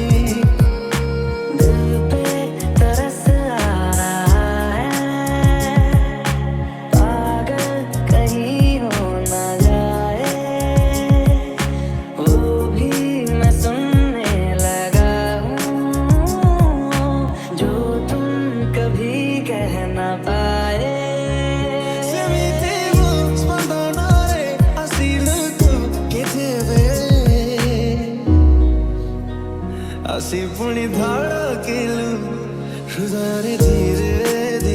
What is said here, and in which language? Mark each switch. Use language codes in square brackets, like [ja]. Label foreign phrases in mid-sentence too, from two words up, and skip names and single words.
[hi] दिल पे तरस आ रहा है, पागल कहीं हो न जाए, वो भी मैं सुनने लगा हूँ जो तुम कभी कह न पाए। [or] ସେମିତି ମୋ ସ୍ପନ୍ଦନରେ ଆସିଲୁ ତୁ କେତେବେଳେ ଆସି ପୁଣି ଧଡ଼କେଲୁ ହୃଦୟରେ ଧୀରେ